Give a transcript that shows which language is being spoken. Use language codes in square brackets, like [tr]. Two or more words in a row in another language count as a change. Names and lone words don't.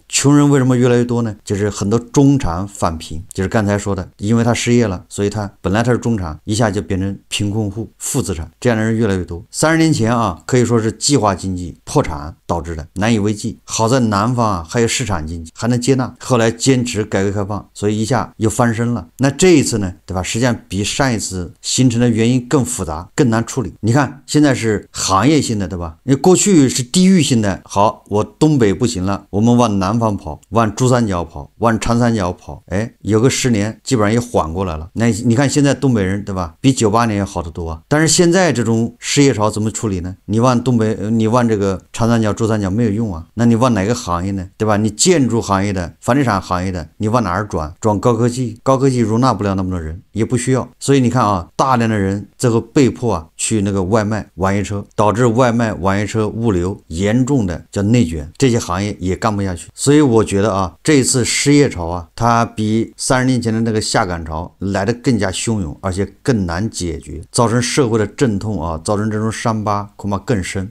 [zh] 窮人為什麼越來越多呢？就是很多中產返貧，就是剛才說的，因為他失業了，所以他本來他是中產，一下就變成貧困戶、負資產，這樣的人越來越多。30年前啊，可以說是計劃經濟破產導致的，難以為繼。好在南方啊還有市場經濟，還能接納，後來堅持改革開放，所以一下又翻身了。那這一次呢，對吧？實際上比上一次形成的原因更複雜，更難處理。你看现在是行業性的，对吧？你过去是地域性的，好，我東北不行了，我們往南方跑，往珠三角跑，往長三角跑，有個10年基本上也緩過來了。那你看現在東北人，對吧？比98年好得多啊。但是現在這種失業潮怎麼處理呢？你往東北，你往這個長三角、珠三角沒有用啊。那你往哪個行業呢？對吧？你建築行業的、房地產行業的，你往哪兒轉？轉高科技，高科技容納不了那麼多人，也不需要。所以你看啊，大量的人最後被迫啊去那個外賣、網約車，導致外賣、網約車、物流嚴重的叫內卷，這些行業也幹不下去。所以我覺得啊，這一次失業潮啊，它比30年前的那個下崗潮來得更加洶湧，而且更難解決，造成社會的陣痛啊，造成這種傷疤恐怕更深。